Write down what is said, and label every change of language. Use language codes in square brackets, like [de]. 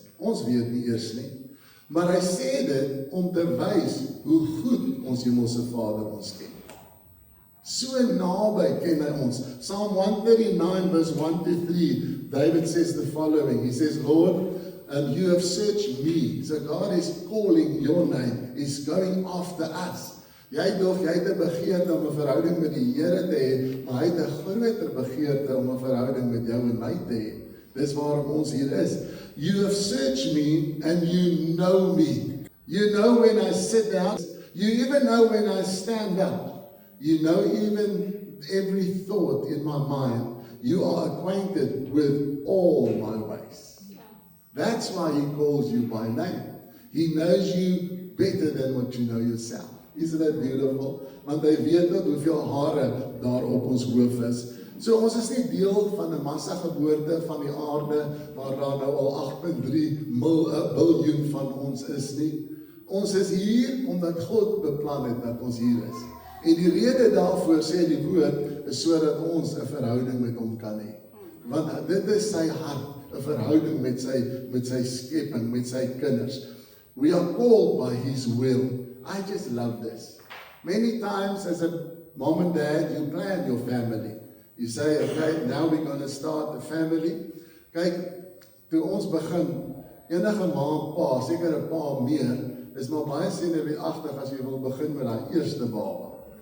[af] Ons weet nie eers nie. Maar hy sê dit om te wys hoe goed ons hemelse Vader ons ken. So naby ken hy ons. [en] Psalm 139 verse 1 to 3, David says the following. He says, Lord, you have searched me. So God is calling your name. He's going after us. [af] Jy het 'n begeerte om 'n verhouding met die Here te hê, maar hy het 'n groter begeerte om 'n verhouding met jou en my te hê. Dis waarom ons hier is. [en] You have searched me and you know me. You know when I sit down. You even know when I stand up. You know even every thought in my mind. You are acquainted with all my ways. That's why he calls you by name. He knows you better than what you know yourself. Isn't that beautiful? [af] Want hy weet tot hoeveel hare daar op ons hoof is. So ons is nie deel van 'n massa geboorte van die aarde waar daar nou al 8.3 biljoen van ons is nie. Ons is hier omdat God beplan het dat ons hier is. En die rede daarvoor, sê die woord, is sodat ons 'n verhouding met hom kan hê. Want dit is sy hart, 'n verhouding met sy skepping, met sy kinders. [en] We are called by his will. I just love this. Many times as a mom and dad, you plan your family. You say, okay, now we're going to start a family. [af] Kyk, toe ons begin, enige ma en pa, seker 'n pa meer, is maar baie senuweeagtig as jy wil begin met daai eerste baba.